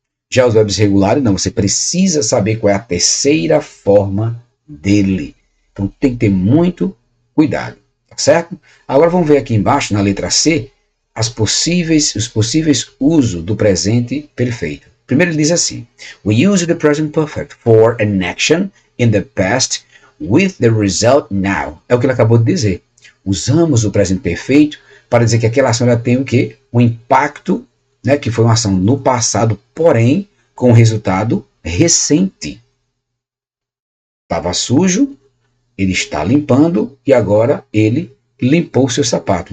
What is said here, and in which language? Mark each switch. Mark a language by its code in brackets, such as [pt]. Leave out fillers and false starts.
[pt] Já os verbos regulares, não, você precisa saber qual é a terceira forma dele. Então tem que ter muito cuidado, tá certo? Agora vamos ver aqui embaixo, na letra C, os possíveis usos do presente perfeito. Primeiro ele diz assim, [en] we use the present perfect for an action in the past with the result now. [pt] É o que ele acabou de dizer. Usamos o presente perfeito para dizer que aquela ação ela tem o quê? Um impacto, né, que foi uma ação no passado, porém com um resultado recente. Estava sujo, ele está limpando e agora ele limpou o seu sapato.